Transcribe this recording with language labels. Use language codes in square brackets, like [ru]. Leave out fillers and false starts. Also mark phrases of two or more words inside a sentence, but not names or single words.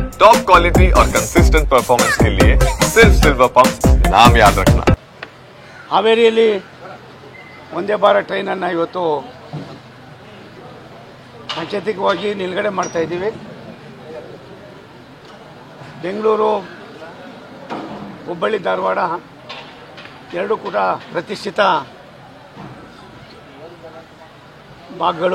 [en] top quality [hi] और [en] consistent performance [hi] के लिए सिर्फ सिल्वर पंप नाम याद रखना। [kn] ಹಾವೇರಿಯಲ್ಲಿ ಒಂದೇ ಭಾರತ್ ಟ್ರೈನನ್ನು ಇವತ್ತು ಸಾಂಕೇತಿಕವಾಗಿ ನಿಲುಗಡೆ ಮಾಡ್ತಾ ಇದ್ದೀವಿ. ಬೆಂಗಳೂರು, ಹುಬ್ಬಳ್ಳಿ, ಧಾರವಾಡ ಎರಡೂ ಕೂಡ ಪ್ರತಿಷ್ಠಿತ ಭಾಗಗಳು.